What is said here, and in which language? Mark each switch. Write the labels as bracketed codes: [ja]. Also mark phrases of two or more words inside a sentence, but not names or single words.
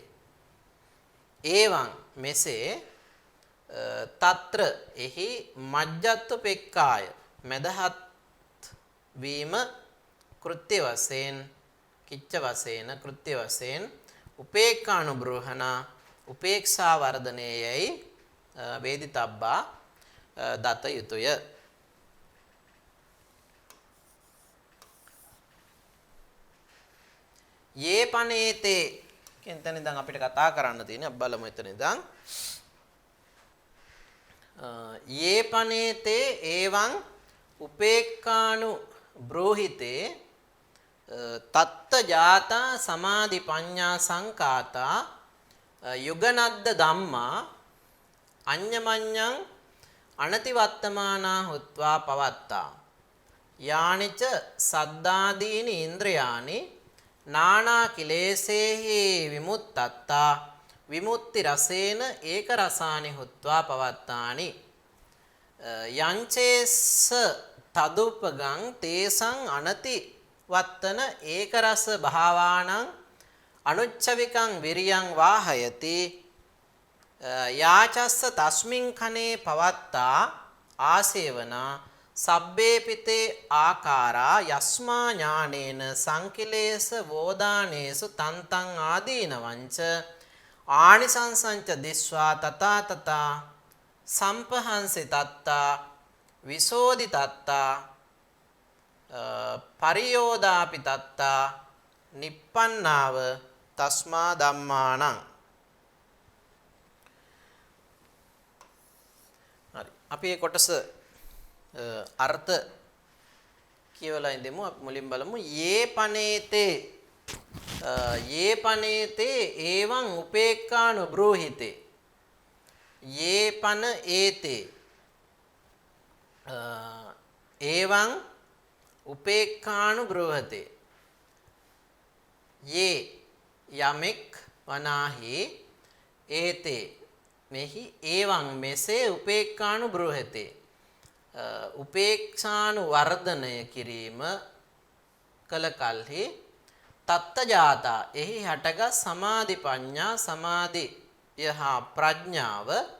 [si] ඒවං මෙසේ తත්‍ර එහි මජ්ජත්තුපෙක්ඛාය මෙදහත් වීම කෘත්‍ය වශයෙන් කිච්ච වශයෙන් කෘත්‍ය වශයෙන් උපේක්ඛානුබ්‍රෝහණ උපේක්ෂා වර්ධනයේයි වේදිතබ්බා දත යුතුය. [pi] යේ පනේතේ [si] කියන තැන ඉඳන් අපිට කතා කරන්න තියෙන්නේ බලමු එතන ඉඳන් [pi] යේ පනේතේ එවං උපේක්ඛානු බ්‍රෝහිතේ තත්ත ජාතා සමාධි පඤ්ඤා සංකාතා යුගනද්ද ධම්මා අඤ්ඤමඤ්ඤං අනතිවත්තමානා හුත්වා පවත්තා යානිච සද්දාදීනි ඉන්ද්‍රයානි නානා කිලේසේහි විමුත්තත්තා විමුක්ති රසේන ඒක රසානි හුත්වා පවත්තානි යංචේස්ස තදුපගං තේසං අනති වත්තන ඒක රස භාවානං අනුච්චවිකං විරියං වාහයති යාචස්ස තස්මින් කනේ පවත්තා ආසේවනා සබ්බේපිතේ ආකාරා යස්මා ඥානේන සංකිලේශ වෝදානේසු තන්තං ආදීනවංච ආනිසංසංච දිස්වා තථා තථා සම්පහන්සි තත්තා විසෝදි තත්තා පරියෝදාපි තත්තා නිප්පන්නාව තස්මා ධම්මානං. [si] හරි අපි මේ කොටස අර්ථ කියවලා ඉඳෙමු. අපි මුලින් බලමු [pi] යේ පනේතේ එවං උපේක්ඛානු බ්‍රෝහිතේ යේ පන ඒතේ එවං උපේක්ඛානු බ්‍රෝහතේ යේ [si] යමෙක් වනාහි ඒතේ මෙහි ඒවං මෙසේ [pi] උපේක්ඛානු බ්‍රූහතේ [si] උපේක්ෂානු වර්ධනය කිරීම කල කල්හි [pi] තත්ත ජාතා [si] එහි හටගත් [pi] සමාධි පඤ්ඤා [si] සමාධිය හා ප්‍රඥාව